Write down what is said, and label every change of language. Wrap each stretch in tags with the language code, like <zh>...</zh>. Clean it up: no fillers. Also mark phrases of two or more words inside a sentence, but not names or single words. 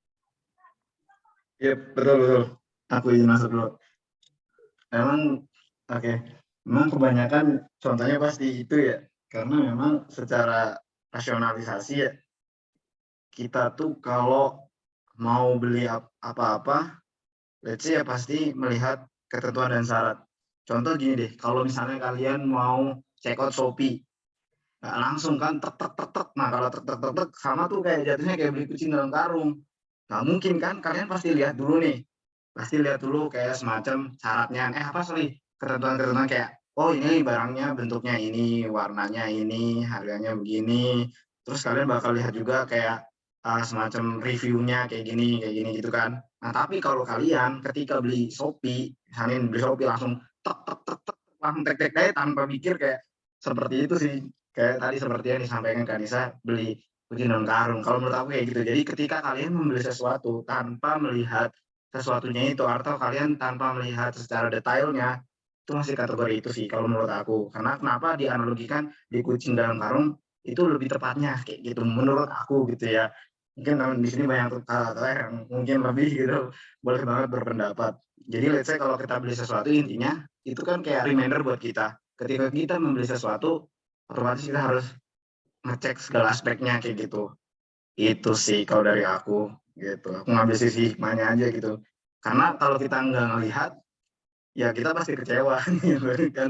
<id>Iya, betul betul. Aku izin masuk dulu. Memang oke. Memang kebanyakan contohnya pasti itu ya. Karena memang secara rasionalisasi ya, kita tuh kalau mau beli apa-apa,</id> <en>let's say</en> <id>ya pasti melihat ketentuan dan syarat. Contoh gini deh, kalau misalnya kalian mau</id> <en>check out</en> <id>Shopee, nggak langsung kan tek tek tek tek. Nah kalau tek tek tek tek sama tuh kayak jatuhnya kayak beli kucing dalam karung. Nggak mungkin kan, kalian pasti lihat dulu nih. Pasti lihat dulu kayak semacam syaratnya, apa sorry, ketentuan-ketentuan kayak, oh ini barangnya bentuknya ini, warnanya ini, harganya begini. Terus kalian bakal lihat juga kayak semacam reviewnya kayak gini gitu kan. Nah tapi kalau kalian ketika beli Shopee, misalnya beli Shopee langsung tek tek tek tek, langsung tek tek tek tanpa mikir kayak seperti itu sih. Kayak tadi seperti yang disampaikan Kak Nisa, beli kucing dalam karung. Kalau menurut aku kayak gitu. Jadi ketika kalian membeli sesuatu tanpa melihat sesuatunya itu, atau kalian tanpa melihat secara detailnya, itu masih kategori itu sih kalau menurut aku. Karena kenapa dianalogikan di kucing dalam karung itu lebih tepatnya kayak gitu menurut aku gitu ya. Mungkin di sini banyak yang mungkin lebih gitu, boleh banget berpendapat. Jadi</id> <en>let's say</en> <id>kalau kita beli sesuatu, intinya itu kan kayak reminder buat kita. Ketika kita membeli sesuatu, otomatis kita harus ngecek segala aspeknya kayak gitu. Itu sih kalau dari aku gitu. Aku ngambil sisi hikmahnya aja gitu. Karena kalau kita nggak ngelihat, ya kita pasti kecewa gitu kan.</id>